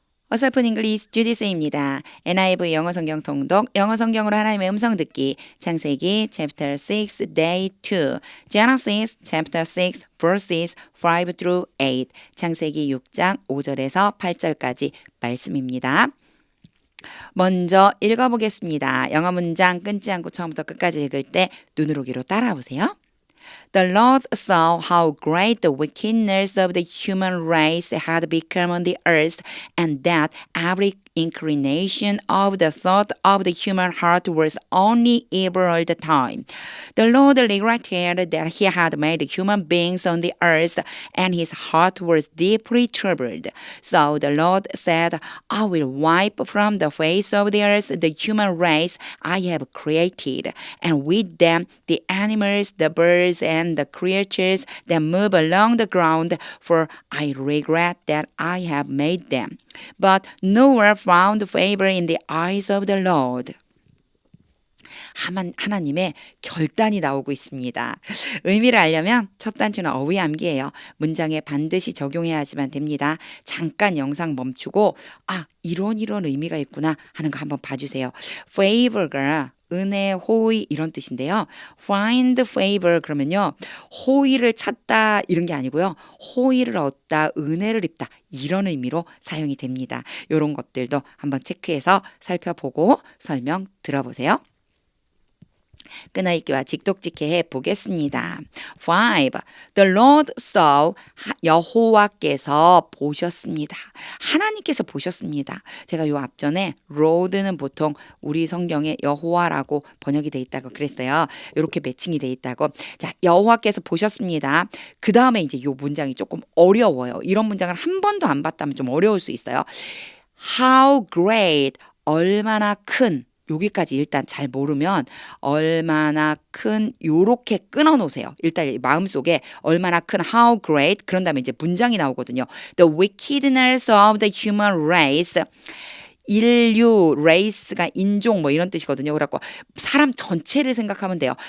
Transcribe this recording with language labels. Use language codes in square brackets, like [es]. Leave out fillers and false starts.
[ko] 어설픈 잉글리시 주디스입니다. NIV 영어 성경 통독, 영어 성경으로 하나님의 음성 듣기, 창세기 chapter 6 day 2, [en] Genesis chapter 6 verses 5 through 8, [ko] 창세기 6장 5절에서 8절까지 말씀입니다. 먼저 읽어보겠습니다. 영어 문장 끊지 않고 처음부터 끝까지 읽을 때 눈으로 귀로 따라오세요. [en] The Lord saw how great the wickedness of the human race had become on the earth, and that every inclination of the thought of the human heart was only evil all the time. The Lord regretted that he had made human beings on the earth, and his heart was deeply troubled. So the Lord said, I will wipe from the face of the earth the human race I have created, and with them the animals, the birds, and the creatures that move along the ground, for I regret that I have made them. But Noah found favor in the eyes of the Lord. [ko] 하나님의 결단이 나오고 있습니다. 의미를 알려면 첫 단추는 어휘 암기예요. 문장에 반드시 적용해야 하지만 됩니다. 잠깐 영상 멈추고 이런 의미가 있구나 하는 거 한번 봐주세요. favor가 은혜, 호의 이런 뜻인데요. find favor 그러면요. 호의를 찾다 이런 게 아니고요. 호의를 얻다, 은혜를 입다 이런 의미로 사용이 됩니다. 이런 것들도 한번 체크해서 살펴보고 설명 들어보세요. 끊어읽기와 직독직해 보겠습니다. 5. [en] The Lord saw [ko] 여호와께서 보셨습니다. 하나님께서 보셨습니다. 제가 요 앞전에 Lord는 보통 우리 성경에 여호와라고 번역이 돼 있다고 그랬어요. 이렇게 매칭이 돼 있다고. 자, 여호와께서 보셨습니다. 그 다음에 이제 요 문장이 조금 어려워요. 이런 문장을 한 번도 안 봤다면 좀 어려울 수 있어요. [en] How great, [ko] 얼마나 큰 여기까지 일단 잘 모르면 얼마나 큰 요렇게 끊어 놓으세요. 일단 마음속에 얼마나 큰 [en] how great [ko] 그런 다음에 이제 문장이 나오거든요. [en] The wickedness of the human race. [ko] 인류, race가 인종 뭐 이런 뜻이거든요. 그래갖고 사람 전체를 생각하면 돼요.